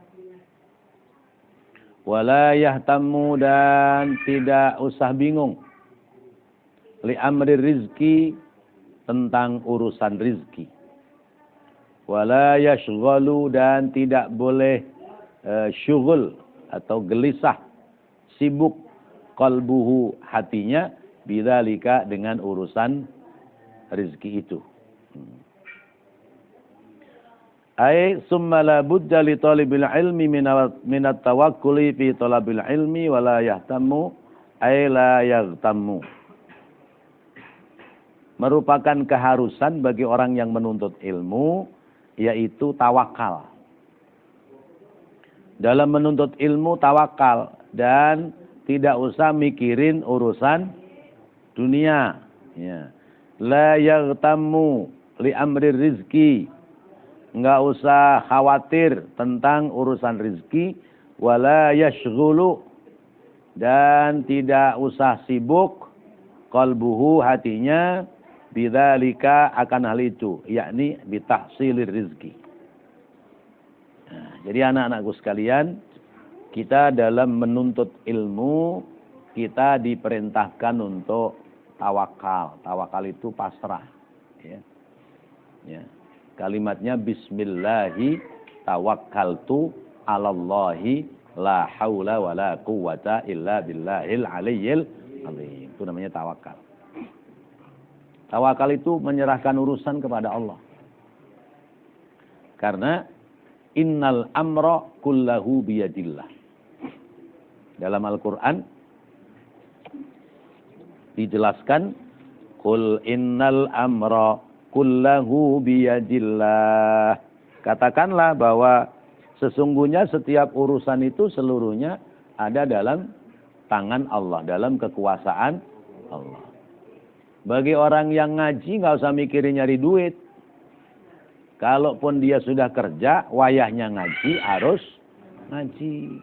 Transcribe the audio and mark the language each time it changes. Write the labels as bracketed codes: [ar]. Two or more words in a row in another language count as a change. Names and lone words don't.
[ar] ولا يهتم [id] dan tidak usah bingung [ar] لأمر رزق [id] tentang urusan rizki. [ar] ولا يشغل [id] dan tidak boleh syughul atau gelisah, sibuk qalbuhu hatinya bidzalika dengan urusan rizki itu. [ar] أي ثم لا بد لطالب العلم من التوكل في طلب العلم ولا يهتم أي لا يغتم. [id] Merupakan keharusan bagi orang yang menuntut ilmu, yaitu tawakal. Dalam menuntut ilmu tawakal dan tidak usah mikirin urusan dunia. Ya. [ar] لا يغتم لأمر رزق. [id] Enggak usah khawatir tentang urusan rizki. [ar] ولا يشغل [id] dan tidak usah sibuk qalbuhu hatinya bidzalika akan hal itu, yakni [ar] بتحصيل الرزق. [id] Nah, jadi anak-anakku sekalian, kita dalam menuntut ilmu, kita diperintahkan untuk tawakal. Tawakal itu pasrah. Ya. Ya. [ar] Kalimatnya بسم الله توكلت على الله لا حول ولا قوة إلا بالله العلي العظيم. [id] Itu namanya tawakal. Tawakal itu menyerahkan urusan kepada Allah. [ar] Karena إن الأمر كله بيد الله. [id] Dalam Al-Quran dijelaskan, [ar] قل إن الأمر كله بيد الله. [id] Katakanlah bahwa sesungguhnya setiap urusan itu seluruhnya ada dalam tangan Allah, dalam kekuasaan Allah. Bagi orang yang ngaji nggak usah mikirin nyari duit. Kalaupun dia sudah kerja, wayahnya ngaji, harus ngaji.